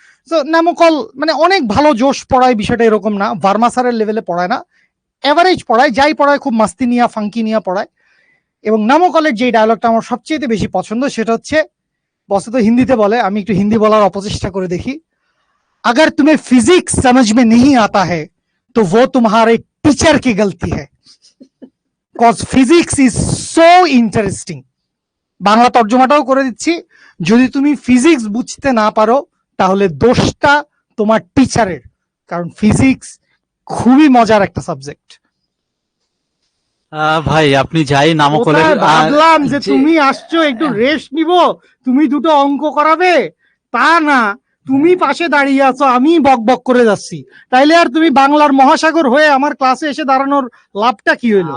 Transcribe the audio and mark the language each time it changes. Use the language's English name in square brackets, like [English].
[Bangla] তো নামকল মানে অনেক ভালো জোশ পড়ায়, বিষয়টা এরকম না, ভার্মা স্যারের লেভেলে পড়ায় না, এভারেজ পড়ায়, যাই পড়ায় খুব মাস্তি নিয়া ফাঙ্কি নিয়া পড়ায়। এবং নামকলের যে ডায়লগটা আমার সবচেয়ে বেশি পছন্দ সেটা হচ্ছে, বসে তো হিন্দিতে বলে, আমি একটু হিন্দি বলার অপচেষ্টা করে দেখি। [Hindi] अगर तुम्हें फिजिक्स समझ में नहीं आता है तो वो तुम्हारे टीचर की गलती है, [English] Cause physics is so interesting. [Bangla] Bangla তর্জমাটাও করে দিচ্ছি, যদি তুমি ফিজিক্স বুঝতে না পারো তাহলে দোষটা তোমার টিচারের, কারণ ফিজিক্স খুবই মজার একটা সাবজেক্ট। ভাই আপনি যাই নামকলের, ভাবলাম যে তুমি আসছো একটু রেস্ট নিব, তুমি দুটো অঙ্ক করাবে, তা না, তুমি পাশে দাঁড়িয়ে আছো, আমি বক বক করে যাচ্ছি, তাইলে আর তুমি বাংলার মহাসাগর হয়ে আমার ক্লাসে এসে দাঁড়ানোর লাভটা কি হইলো?